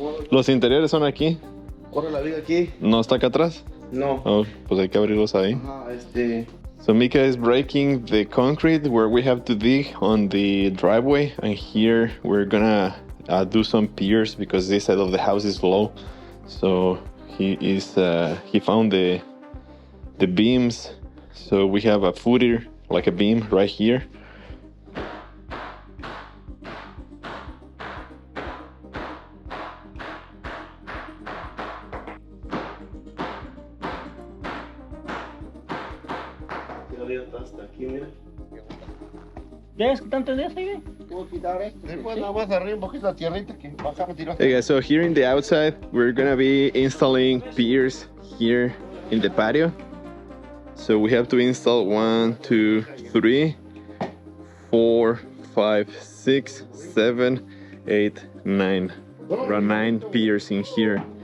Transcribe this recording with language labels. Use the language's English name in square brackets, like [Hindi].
[Spanish] Los interiores son aquí. Corre la viga aquí. ¿No está acá atrás? No. Oh, pues hay que abrirlos ahí. Ajá, [English] So Mika is breaking the concrete where we have to dig on the driveway, and here we're gonna do some piers because this side of the house is low. So he found the beams. So we have a footer, like a beam right here. [Spanish] hasta aquí, mira. ¿Ves que tanto de eso ahí? Puedo quitar esto. Después nada más arriba un poquito la tierrita que baja a tirar. [English] Hey guys, so here in the outside, we're gonna be installing piers here in the patio. So we have to install 1, 2, 3, 4, 5, 6, 7, 8, 9. Around 9 piers in here.